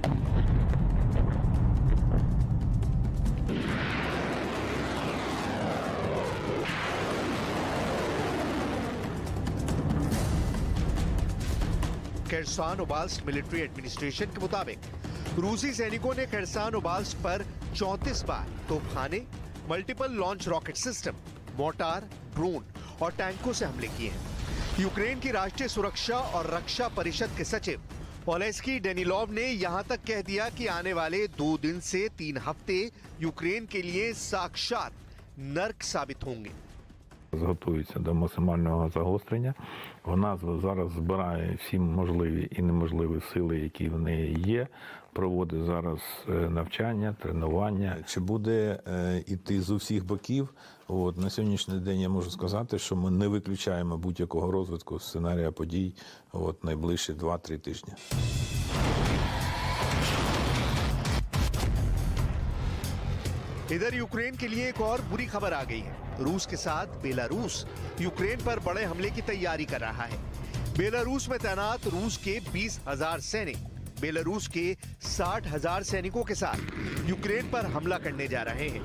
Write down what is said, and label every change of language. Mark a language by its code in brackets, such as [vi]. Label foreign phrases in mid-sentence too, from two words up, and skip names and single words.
[hi] खेरसान ओबाल्स्क [en] military administration [hi] के मुताबिक रूसी सैनिकों ने खेरसान ओबाल्स्क पर 34 बार तोपखाने, [en] multiple launch rocket system, [hi] मोर्टार, ड्रोन और टैंकों से हमले किए हैं। यूक्रेन की राष्ट्रीय सुरक्षा और रक्षा परिषद के सचिव ओलेस्की डेनिलोव ने यहां तक कह दिया कि आने वाले 2 दिन से 3 हफ्ते यूक्रेन के लिए साक्षात नर्क साबित होंगे। [uk] Готується до максимального загострення. Вона зараз збирає всі можливі і неможливі сили, які в неї є. Проводить зараз навчання, тренування. Чи буде іти з усіх боків? На сьогоднішній день я можу сказати, що ми не виключаємо будь-якого розвитку сценарія подій найближчі 2-3 тижні. [hi] इधर यूक्रेन के लिए एक और बुरी खबर आ गई है। रूस के साथ बेलारूस यूक्रेन पर बड़े हमले की तैयारी कर रहा है। बेलारूस में तैनात रूस के 20,000 सैनिक बेलारूस के 60,000 सैनिकों के साथ यूक्रेन पर हमला करने जा रहे हैं।